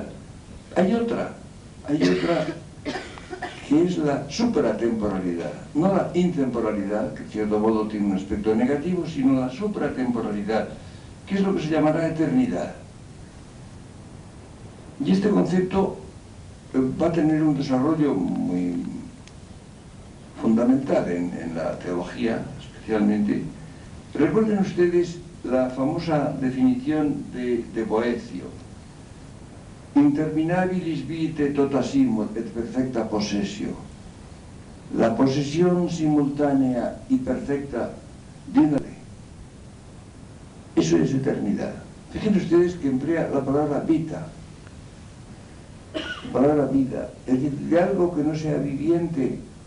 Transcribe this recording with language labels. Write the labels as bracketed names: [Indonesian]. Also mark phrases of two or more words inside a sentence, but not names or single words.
[Spanish] Hay otra que es la supratemporalidad, no la intemporalidad, que de cierto modo tiene un aspecto negativo, sino la supratemporalidad, que es lo que se llamará eternidad. Y este concepto va a tener un desarrollo muy fundamental en la teología, especialmente. Recuerden ustedes la famosa definición de Boecio: [Latin] interminabilis vitae tota simul et perfecta possessio. [Spanish] La posesión simultánea y perfecta de una ley. Eso es eternidad. Fíjense ustedes que emplea la palabra vita, la palabra vida, es decir, de algo que no sea viviente.